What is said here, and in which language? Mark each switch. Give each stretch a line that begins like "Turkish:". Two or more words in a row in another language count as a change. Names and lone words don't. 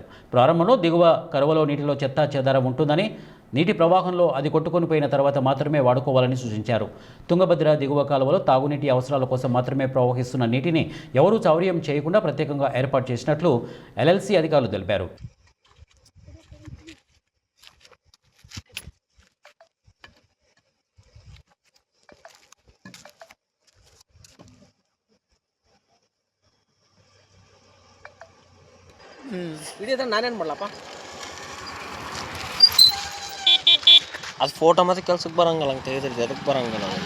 Telugu: ప్రారంభంలో దిగువ కరువలో నీటిలో చెత్తా చెదారం ఉంటుందని, నీటి ప్రవాహంలో అది కొట్టుకొని పోయిన తర్వాత మాత్రమే వాడుకోవాలని సూచించారు. తుంగభద్ర దిగువ కాలువలో తాగునీటి అవసరాల కోసం మాత్రమే ప్రవహిస్తున్న నీటిని ఎవరూ చౌర్యం చేయకుండా ప్రత్యేకంగా ఏర్పాటు చేసినట్లు ఎల్ఎల్సీ అధికారులు తెలిపారు.
Kannada: ನಾನೇನು ಮಾಡಲಪ್ಪ ಅದು ಫೋಟೋ ಮತ್ತೆ ಕೆಲ್ಸಕ್ಕೆ ಬರಂಗಲ್ಲ ಅಂತ ಹೇಳಿದ್ರೆ ಅದಕ್ಕೆ ಬರಂಗಲ್ಲ.